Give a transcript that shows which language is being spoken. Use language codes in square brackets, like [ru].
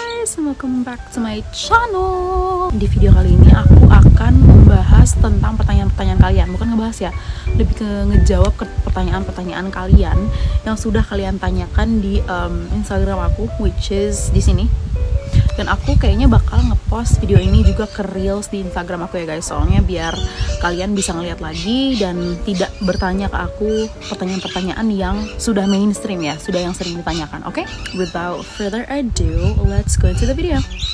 [en] guys, welcome back to my channel. [id] Di video kali ini aku akan membahas tentang pertanyaan-pertanyaan kalian. Bukan ngebahas ya, lebih ke ngejawab ke pertanyaan-pertanyaan kalian yang sudah kalian tanyakan di Instagram aku, [en] which is [id] di sini. Dan aku kayaknya bakal ngepost video ini juga ke Reels di Instagram aku ya guys. Soalnya biar kalian bisa ngeliat lagi dan tidak bertanya ke aku pertanyaan-pertanyaan yang sudah mainstream ya, sudah yang sering ditanyakan. Oke? [en] Without further ado, let's go into the video.